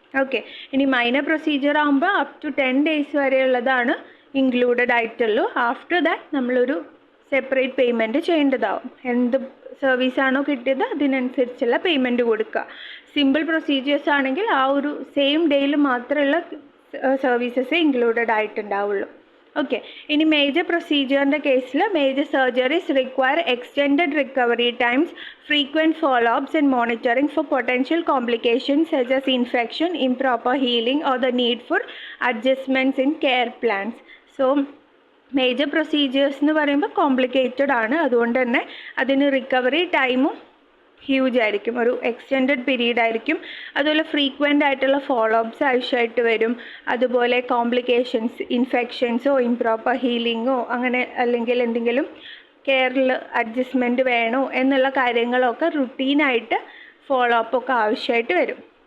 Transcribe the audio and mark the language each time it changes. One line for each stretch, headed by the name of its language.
Malayalam: Okay, ഇനി minor procedure ആകുമ്പോൾ up to 10 days വരെയുള്ളതാണ് included ആയിട്ടുള്ളൂ.
English: after that
Malayalam: നമ്മളൊരു സെപ്പറേറ്റ് പേയ്മെൻറ്റ് ചെയ്യേണ്ടതാവും. എന്ത് സർവീസാണോ കിട്ടിയത് അതിനനുസരിച്ചുള്ള പേയ്മെൻറ്റ് കൊടുക്കുക. സിമ്പിൾ പ്രൊസീജിയേഴ്സ് ആണെങ്കിൽ ആ ഒരു സെയിം ഡേയിൽ മാത്രമുള്ള സർവീസസ് ഇൻക്ലൂഡഡ് ആയിട്ടുണ്ടാവുള്ളൂ. ഓക്കെ, ഇനി മേജർ പ്രൊസീജിയറിൻ്റെ കേസിൽ
English: Major surgeries require extended recovery times, frequent follow-ups and monitoring for potential complications such as infection, improper healing or the need for adjustments in care plans.
Malayalam: So major procedures എന്ന് പറയുമ്പോൾ complicated ആണ്, അതുകൊണ്ട് തന്നെ അതിന് recovery ടൈമും huge ആയിരിക്കും, ഒരു extended period ആയിരിക്കും. അതുപോലെ ഫ്രീക്വൻ്റ് ആയിട്ടുള്ള ഫോളോ അപ്സ് ആവശ്യമായിട്ട് വരും. അതുപോലെ കോംപ്ലിക്കേഷൻസ്, ഇൻഫെക്ഷൻസോ ഇംപ്രോപ്പർ ഹീലിങ്ങോ അങ്ങനെ അല്ലെങ്കിൽ എന്തെങ്കിലും കെയറിൽ അഡ്ജസ്റ്റ്മെൻറ്റ് വേണോ എന്നുള്ള കാര്യങ്ങളൊക്കെ റുട്ടീനായിട്ട് ഫോളോ അപ്പ് ഒക്കെ ആവശ്യമായിട്ട് വരും.